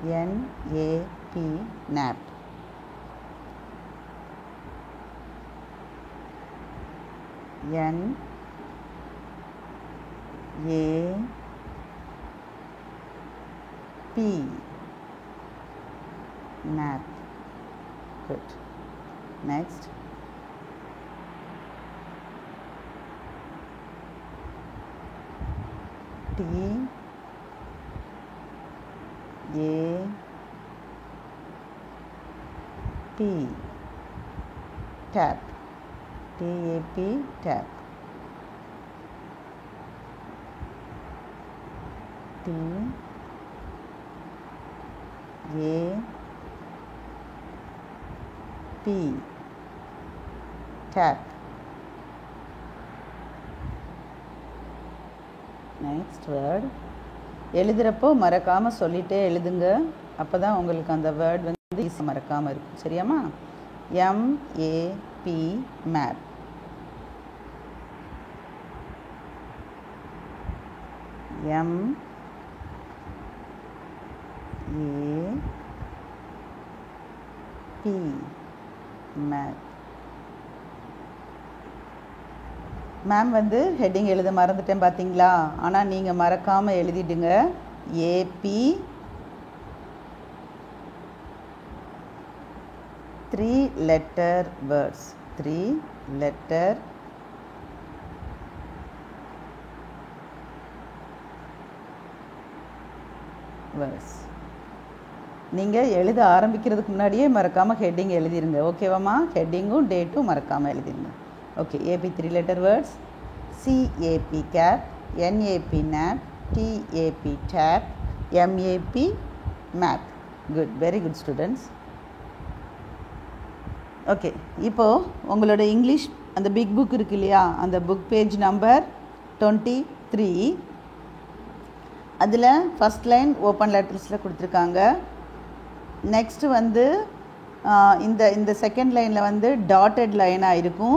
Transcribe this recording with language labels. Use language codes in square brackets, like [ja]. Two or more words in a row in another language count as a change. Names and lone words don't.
[en] N-A-P, nap. N-A-P, nap. Good. Next. T-A-P, tap. T-A-P, tap. T-A-P, tap. Next word. [ta] எழுதுறப்போ மறக்காமல் சொல்லிகிட்டே எழுதுங்க. அப்போ தான் உங்களுக்கு அந்த வேர்ட் வந்து ஈஸி மறக்காமல் இருக்கும். சரியாம்மா? [en] M-A-P, map. M-A-P, map. [ta] மேம் வந்து ஹெட்டிங் எழுத மறந்துட்டேன் பார்த்தீங்களா? ஆனால் நீங்கள் மறக்காமல் எழுதிடுங்க. ஏபி [en] 3 letter words. 3 letter words. [ta] நீங்கள் எழுத ஆரம்பிக்கிறதுக்கு முன்னாடியே மறக்காமல் ஹெட்டிங் எழுதிருங்க. ஓகேவாம்மா? ஹெட்டிங்கும் டேட்டும் மறக்காமல் எழுதிருங்க. [en] Okay, AP 3 letter words. CAP, cap. NAP, nap. TAP, tap. MAP, map. Good, very good students. [ta] Okay, இப்போ உங்களோட இங்கிலீஷ் அந்த [en] big book [ta] இருக்கு இல்லையா, அந்த [en] book page number [ta] 23. அதில் [en] first line open letters [ta] கொடுத்துருக்காங்க. நெக்ஸ்ட்டு வந்து இந்த [en] second line [ta] வந்து [en] dotted line [ta] இருக்கும்.